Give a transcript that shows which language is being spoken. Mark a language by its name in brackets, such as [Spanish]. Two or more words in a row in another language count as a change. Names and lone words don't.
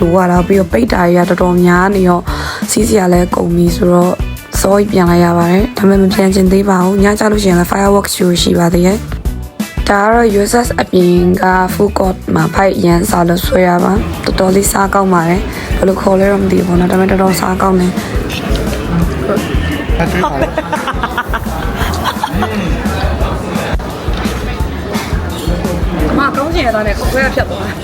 [Burmese] ရတာပြီးတော့ပိတ်တာတွေကတော်တော်များနေရောစီးစရာလဲကုန်ပြီဆိုတော့စောကြီးပြန်လိုက်ရပါတယ်ဒါပေမဲ့မပြန်ချင်သေးပါဘူးညကြလို့ရှိရင်လည်း [English] fireworks show [Burmese] ရှိပါသေးတယ်ဒါကတော့ USS အပြင်က [English] food court [Burmese] မှာဖိုက်ရန်စားလို့ဆွဲရပါတော်တော်လေးစားကောင်းပါတယ်ဘယ်လိုခေါ်လဲတော့မသိဘူးပေါ့နော်ဒါပေမဲ့တော်တော်စားကောင်းတယ် အတွေ့ပါ မကောင်းချင်ရတာနဲ့ခွဲရဖြတ်သွား